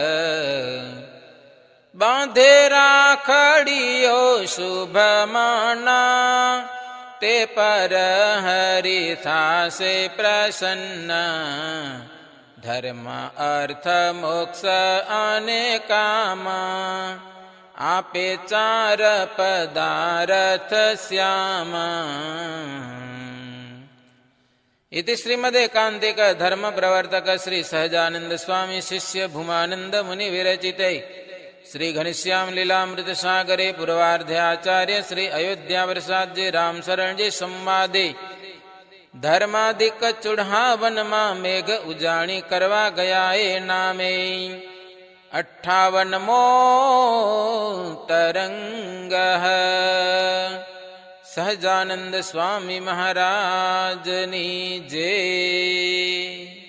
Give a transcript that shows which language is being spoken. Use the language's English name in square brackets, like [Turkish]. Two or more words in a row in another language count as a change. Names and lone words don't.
[Gujarati] બાંધે રાખડીઓ શુભમાના, તે પર હરિ થાશે પ્રસન્ન. ધર્મ અર્થ મોક્ષ અને કામ, આપે ચાર પદાર્થ શ્યામ. [Sanskrit] इति श्रीमदेकान्तिक धर्म प्रवर्तक श्री सहजानंद स्वामी शिष्य भूमानंद मुनि विरचिते श्री घनश्याम लीलामृत सागरे पूर्वार्धे आचार्य श्री अयोध्या प्रसाद जी राम शरण जी संवादे [Gujarati] ધર્માધિક ચુઢાવન માં મેઘ ઉજાણી કરવા ગયા એ નામે 58મો તરંગ સહજાનંદ સ્વામી મહારાજની જય।